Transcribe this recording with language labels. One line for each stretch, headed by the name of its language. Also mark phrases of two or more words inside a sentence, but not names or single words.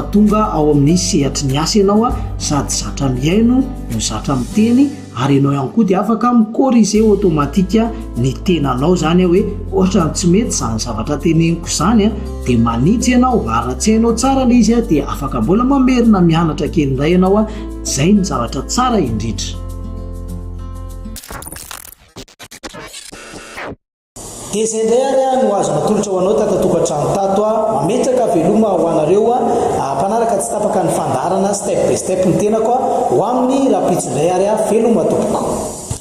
Malagasy: tonga ao amin'ny sehatry ny asa ianao sady zatra miaino no zatra miteny, ary ianao ihany koa dia afaka mikorize automatika ny tenanao zany hoe ohatra ny tsy mety izany zavatra teneniko izany dia manitsy ianao ary tsy hainao tsara ilay izy dia afaka mbola mamerina mianatra kely indray ianao izay ny zavatra tsara indrindra. Dia izay indray ary no azo natolotra ho anao tatatokantrano tato mametraka veloma ho anareo mpanaraka tsy tapaka ny fandarana
English: step by step
Malagasy: ny tenako ho amin'ny rapitsy indray ary veloma tompoko.